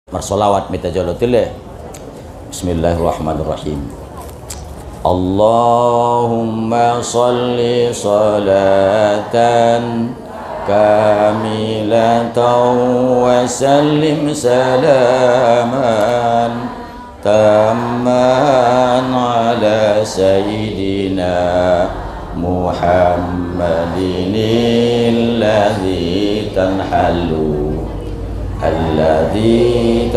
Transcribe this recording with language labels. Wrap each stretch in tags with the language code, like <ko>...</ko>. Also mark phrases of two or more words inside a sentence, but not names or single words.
<ar>Marsolawat mita jalotileh. بسم الله الرحمن الرحيم. اللهم صل صلاة كاملة وسلم سلاما تاما على سيدنا محمد الذي</ar>